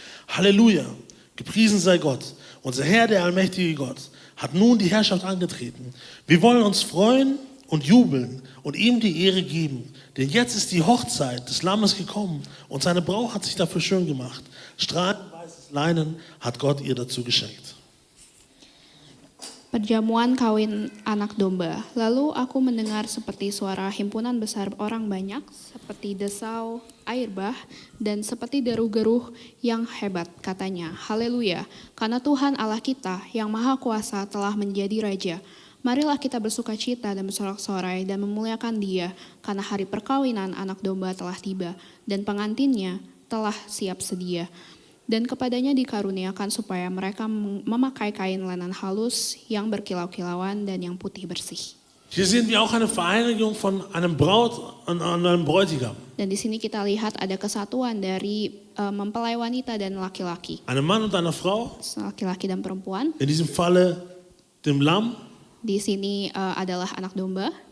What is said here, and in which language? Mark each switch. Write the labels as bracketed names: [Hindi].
[German] Halleluja, gepriesen sei Gott, unser Herr, der allmächtige Gott, hat nun die Herrschaft angetreten. Wir wollen uns freuen und jubeln und ihm die Ehre geben. Denn jetzt ist die Hochzeit des Lammes gekommen und seine Braut hat sich dafür schön gemacht. Strahlend weißes Leinen hat Gott ihr dazu geschenkt. [Indonesian] Perjamuan kawin anak domba. Lalu aku mendengar seperti suara himpunan besar orang banyak, seperti desau air bah, dan seperti deru-geruh yang hebat, katanya. Haleluya, karena Tuhan Allah kita yang maha kuasa telah menjadi Raja. Marilah kita bersukacita dan bersorak-sorai dan memuliakan Dia, karena hari perkawinan anak domba telah tiba, dan pengantinnya telah siap sedia. Dan kepadanya dikaruniakan supaya mereka memakai kain lenan halus yang berkilau-kilauan dan yang putih bersih. [German] Hier sehen wir auch eine Vereinigung von einem Braut und einem Bräutigam. [Indonesian] Dan di sini kita lihat ada kesatuan dari mempelai wanita dan laki-laki. [German] Einem Mann und einer Frau, [Indonesian] Laki-laki dan perempuan. [German] in diesem Falle dem Lamm [Indonesian] Di sini adalah anak domba